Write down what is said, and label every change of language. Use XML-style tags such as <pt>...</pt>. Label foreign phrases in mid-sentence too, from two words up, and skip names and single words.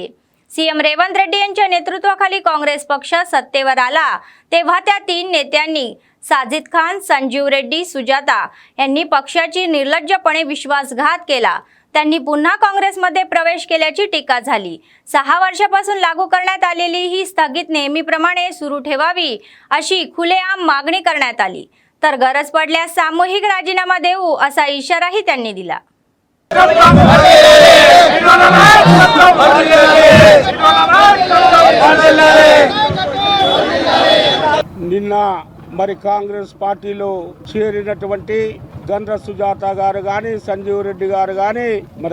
<mr>CM रेवंत रेड्डी यांच्या नेतृत्वाखाली काँग्रेस पक्ष सत्तेवर आला तेव्हा त्या 3 नेत्यांनी साजिद खान, संजीव रेड्डी, सुजाता यांनी पक्षाची निर्लज्जपणे विश्वासघात केला. त्यांनी पुन्हा काँग्रेसमध्ये प्रवेश केल्याची टीका झाली. 6 वर्षापासून लागू करण्यात आलेली ही स्थगित नेहमीप्रमाणे सुरू ठेवावी अशी खुलेआम मागणी करण्यात आली. तर गरज पडल्यास सामूहिक राजीनामा देऊ असा इशाराही त्यांनी दिला.</mr> <te>నిన్న మరి కాంగ్రెస్ పార్టీలో చేరినటువంటి గణరస్ సుజాత గారు గాని, సంజీవ్ రెడ్డి గారు గాని, మరి</te>